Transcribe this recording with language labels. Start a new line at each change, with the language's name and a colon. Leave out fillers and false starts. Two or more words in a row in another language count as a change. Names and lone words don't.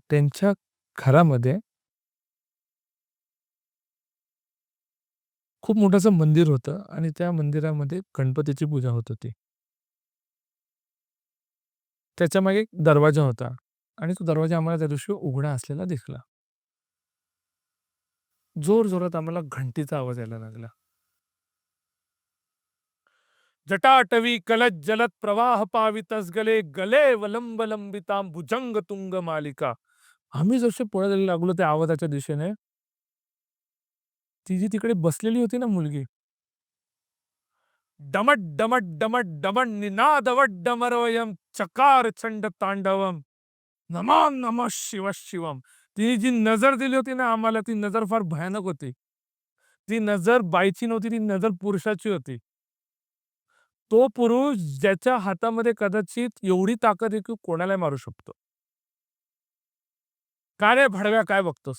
Marathi: त्यांच्या घरामध्ये खूप मोठं असं मंदिर होतं आणि त्या मंदिरामध्ये गणपतीची पूजा होत होती. त्याच्यामागे एक दरवाजा होता आणि तो दरवाजा आम्हाला त्या दिवशी उघडा असलेला दिसला. जोरजोरात आम्हाला घंटीचा आवाज यायला लागला.
Sanskrit: जटाटवी कलज्जलत जलद प्रवाह पावितस गले गले वलंब लंबितां भुजंग तुंग मालिका.
Marathi: आम्ही जसे पळायला लागलो त्या आवाजाच्या दिशेने, ती जी तिकडे बसलेली होती ना मुलगी,
Sanskrit: डमट डमट डमट डमट निनादवट डमरवयम चकार चंड तांडवम नमः नमः शिव शिवम.
Marathi: तिने जी नजर दिली होती ना आम्हाला, ती नजर फार भयानक होती. ती नजर बाईची नव्हती, ती नजर पुरुषाची होती. तो पुरुष ज्याच्या हातामध्ये कदाचित एवढी ताकद आहे की कोणालाही मारू शकतो. "का रे भडव्या काय बघतोस?"